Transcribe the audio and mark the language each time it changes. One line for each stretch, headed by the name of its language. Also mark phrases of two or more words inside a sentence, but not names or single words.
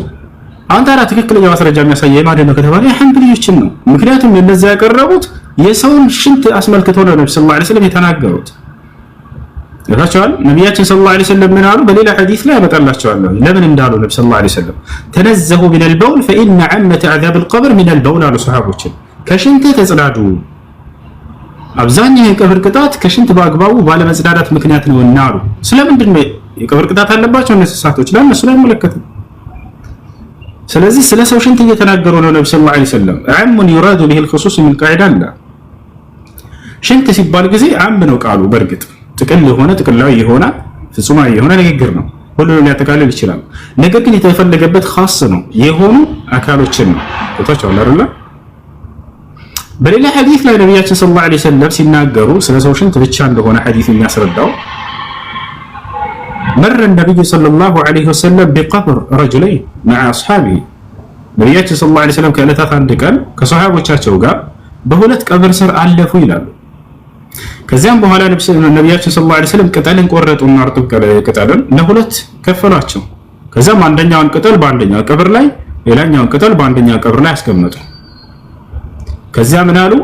Amharic: አሁን ታዲያ ትክክለኛ ማስረጃ የሚያሳየው ማን ነው ከተባለ የሐንበሊዮችን ነው። ምክንያቱም እነዛ ያቀረቡት የሰውን ሽንት አስመልክተው ነው ነብዩ
Arabic: صلى الله عليه وسلم
Amharic: የተናገሩት። ይታቻል ነብያችን
Arabic: صلى الله عليه وسلم
Amharic: ምን አሉ? በሌላ ሐዲስ ላይ ያመጣላቸዋለሁ ለምን እንዳሉ ነብዩ
Arabic: صلى الله عليه وسلم
Amharic: ተነዘሁ
Arabic: من البول فإن عامة عذاب القبر من البول
Amharic: አሉ ሰሃቦችን። ከሽንት ተጽዳዱ፣ አብዛኛው የቀብር ቅጣት ከሽንት በአግባቡ ባለመጽዳዳት ምክንያት ነው እና አሉ። ስለምንድን ነው የቀብር ቅጣት አለባቸው እንስሳቶች? ለእነሱ ላይ አይመለከትም። ስለዚህ ስለ ሰው ሽንት እየተናገሩ ነው ነብዩ
Arabic: صلى الله عليه وسلم። عام يراد به الخصوص من قاعده
Amharic: አለ። ሽንት ሲባል ጊዜ ዓም ነው ቃሉ። በእርግጥ ጥቅል የሆነ ጥቅላዊ የሆነ ፍጹማዊ የሆነ ንግግር ነው፣ ሁሉንም ሊያጠቃልል ይችላል። ነገር ግን የተፈለገበት ኻስ ነው የሆኑ አካሎችን ነው። ወጣቻው አይደል? በሌላ ሐዲስ ላይ ነብያችን
Arabic: صلى الله عليه وسلم
Amharic: ሲናገሩ ስለ ሰው ሽንት ብቻ እንደሆነ ሐዲስ የሚያስረዳው مر
Arabic: النبي صلى الله عليه وسلم بقبر رجلين مع أصحابه
Amharic: ነብያችን
Arabic: صلى الله عليه وسلم
Amharic: ከዕለታት አንድ ቀን ከሰሃቦቻቸው ጋር በሁለት ቀብር ስር አለፉ ይላሉ። ከዚያም በኋላ ነብያችን
Arabic: صلى الله عليه وسلم
Amharic: ቅጠልን ቆረጡና እርጥብ ቅጠልን ለሁለት ከፈሏቸው። ከዚያም አንደኛውን ቅጠል በአንደኛው ቀብር ላይ ሌላኛውን ቅጠል በአንደኛው ቀብር ላይ አስቀመጡ። ከዚያ ምን አሉ?